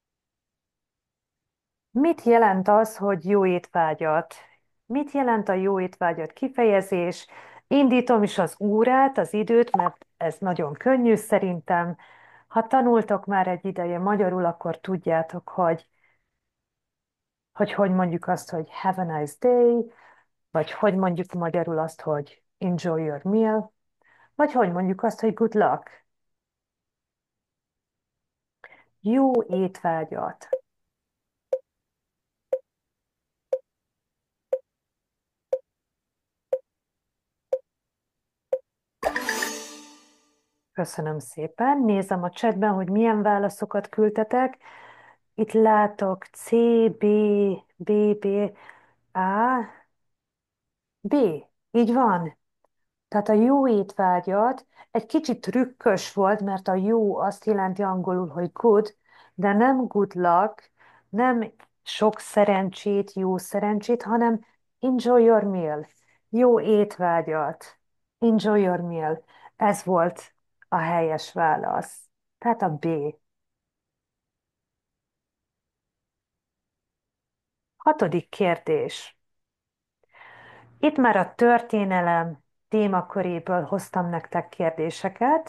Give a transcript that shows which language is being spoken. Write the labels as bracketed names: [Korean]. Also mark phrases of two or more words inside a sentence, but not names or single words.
[Hungarian] Mit jelent az, hogy jó étvágyat? Mit jelent a jó étvágyat kifejezés? Indítom is az órát, az időt, mert ez nagyon könnyű szerintem. Ha tanultok már egy ideje magyarul, akkor tudjátok, hogy mondjuk azt, hogy [English] have a nice day, [Hungarian] vagy hogy mondjuk magyarul azt, hogy [English] enjoy your meal, [Hungarian] vagy hogy mondjuk azt, hogy [English] good luck. [Hungarian] Jó étvágyat. Köszönöm szépen. Nézem a chatben, hogy milyen válaszokat küldtetek. Itt látok C, B, B, B, A, B. Így van. Tehát a jó étvágyat egy kicsit trükkös volt, mert a jó azt jelenti angolul, hogy good, de nem [English] good luck, [Hungarian] nem sok szerencsét, jó szerencsét, hanem [English] enjoy your meal. [Hungarian] Jó étvágyat. [English] Enjoy your meal. [Hungarian] Ez volt a helyes válasz. Tehát a B. Hatodik kérdés. Itt már a történelem témaköréből hoztam nektek kérdéseket.